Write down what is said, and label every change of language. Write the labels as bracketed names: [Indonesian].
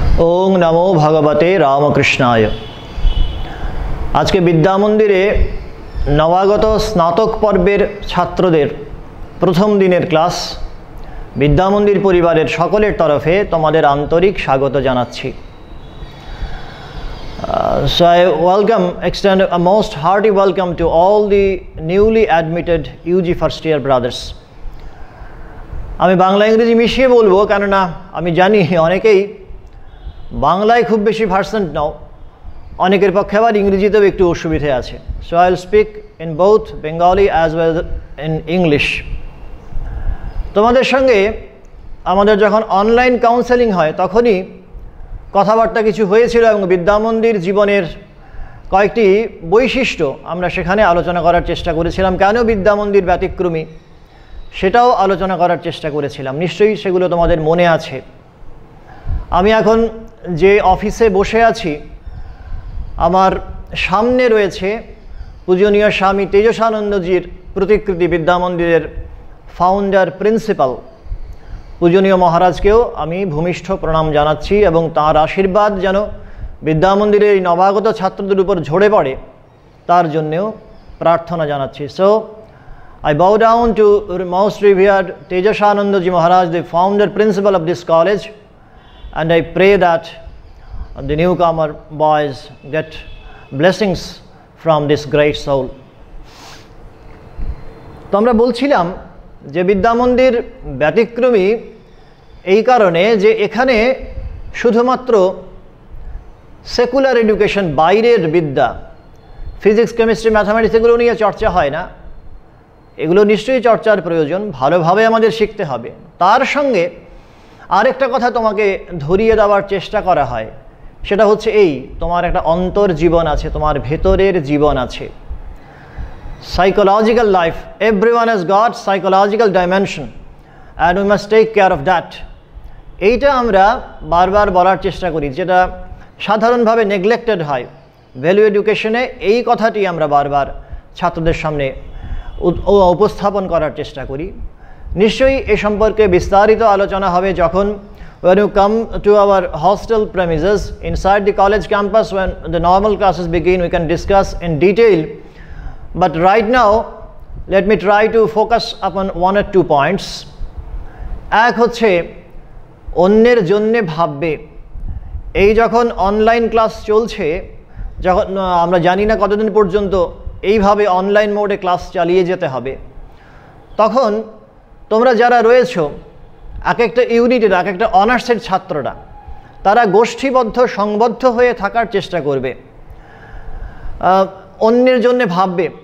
[Bangla] ওং নমো ভগবতে রামকৃষ্ণায়। আজকে বিদ্যা মন্দিরে নবাগত স্নাতক পর্বের ছাত্রদের প্রথম দিনের ক্লাস বিদ্যামন্দির পরিবারের সকলের তরফে তোমাদের আন্তরিক স্বাগত জানাচ্ছি। [English] So I extend a most hearty welcome to all the newly admitted UG first year brothers. [Bangla] আমি বাংলা ইংরেজি মিশিয়ে বলবো, কেননা আমি জানি অনেকেই বাংলায় খুব বেশি ভার্সেন্ট নাও, অনেকের পক্ষে আবার ইংরেজিতেও একটু অসুবিধে আছে। [English] So I will speak in both Bengali as well in English. [Bangla] তোমাদের সঙ্গে আমাদের যখন অনলাইন কাউন্সেলিং হয় তখনই কথাবার্তা কিছু হয়েছিল এবং বিদ্যামন্দির জীবনের কয়েকটি বৈশিষ্ট্য আমরা সেখানে আলোচনা করার চেষ্টা করেছিলাম। কেন বিদ্যামন্দির ব্যতিক্রমী সেটাও আলোচনা করার চেষ্টা করেছিলাম, নিশ্চয়ই সেগুলো তোমাদের মনে আছে। আমি এখন যে অফিসে বসে আছি আমার সামনে রয়েছে পূজনীয় স্বামী তেজসানন্দজির প্রতিকৃতি, বিদ্যামন্দিরের ফাউন্ডার প্রিন্সিপাল পূজনীয় মহারাজকেও আমি ভূমিষ্ঠ প্রণাম জানাচ্ছি এবং তাঁর আশীর্বাদ যেন বিদ্যামন্দিরের এই নবাগত ছাত্রদের উপর ঝরে পড়ে তার জন্যেও প্রার্থনা জানাচ্ছি। So [English] I bow down to most revered Tejasanandaji Maharaj, the founder principal of this college, and I pray that the newcomer boys get blessings from this great soul. [Bangla] তো আমরা বলছিলাম যে বিদ্যামন্দির ব্যতিক্রমী এই কারণে যে এখানে শুধুমাত্র সেকুলার এডুকেশন, বাইরের বিদ্যা, ফিজিক্স, কেমিস্ট্রি, ম্যাথামেটিক্স এগুলো নিয়ে চর্চা হয় না। এগুলো নিশ্চয়ই চর্চার প্রয়োজন, ভালোভাবে আমাদের শিখতে হবে। তার সঙ্গে আরেকটা কথা তোমাকে ধরিয়ে দেওয়ার চেষ্টা করা হয়, সেটা হচ্ছে এই, তোমার একটা অন্তর জীবন আছে, তোমার ভেতরের জীবন আছে, psychological life. [English] Everyone has got psychological dimension and we must take care of that. [Bangla] এইটা আমরা বারবার বলার চেষ্টা করি, যেটা সাধারণভাবে নেগলেক্টেড হয়। ভ্যালু এডুকেশনে এই কথাটি আমরা বারবার ছাত্রদের সামনে উপস্থাপন করার চেষ্টা করি। নিশ্চয়ই এ সম্পর্কে বিস্তারিত আলোচনা হবে যখন [English] when you come to our hostel premises inside the college campus, when the normal classes begin, we can discuss in detail. But right now, let me try to focus upon one or two points. [Bangla] এক হচ্ছে অন্যের জন্যে ভাববে। এই যখন online class চলছে, যখন আমরা জানি না কতদিন পর্যন্ত এইভাবে অনলাইন মোডে ক্লাস চালিয়ে যেতে হবে, তখন তোমরা যারা রয়েছো এক একটা ইউনিটের, এক একটা অনার্সের ছাত্ররা, তারা গোষ্ঠীবদ্ধ সংবদ্ধ হয়ে থাকার চেষ্টা করবে, অন্যের জন্য ভাববে।